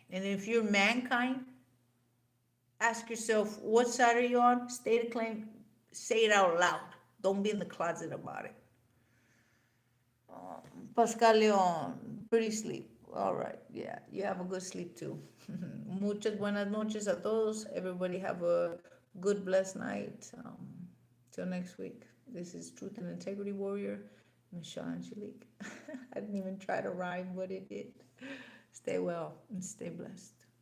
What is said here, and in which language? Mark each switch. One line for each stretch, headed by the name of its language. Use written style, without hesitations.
English: And if you're mankind, ask yourself, what side are you on? State a claim. Say it out loud. Don't be in the closet about it. Pascal Leon, pretty sleep. All right. Yeah, you have a good sleep too.
Spanish: Muchas buenas noches a todos.
English: Everybody have a good, blessed night. Till next week. This is Truth and Integrity Warrior, Michelle Angelic. I didn't even try to rhyme, but it did. Stay well and stay blessed.